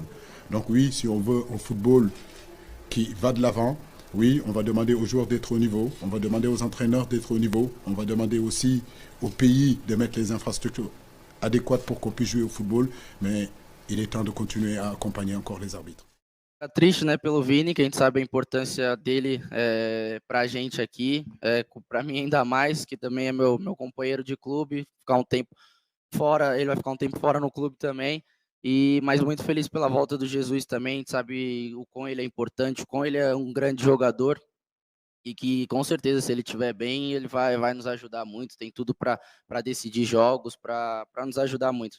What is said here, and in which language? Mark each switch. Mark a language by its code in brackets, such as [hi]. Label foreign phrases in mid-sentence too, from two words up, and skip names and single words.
[fr] Donc oui, si on veut un football qui va de l'avant, oui, on va demander aux joueurs d'être au niveau, on va demander aux entraîneurs d'être au niveau, on va demander aussi au pays de mettre les infrastructures adéquates pour qu'on puisse jouer au football, mais il est temps de continuer à accompagner encore les arbitres. [pt] Tá triste, né, pelo Vini, que a gente sabe a importância dele para a gente aqui, para mim ainda mais, que também é meu companheiro de clube, ficar um tempo fora, ele vai ficar um tempo fora no clube também, mas muito feliz pela volta do Jesus também, a gente sabe o quão ele é importante, o quão ele é um grande jogador, e que com certeza se ele estiver bem, ele vai nos ajudar muito, tem tudo para decidir jogos, para nos ajudar muito.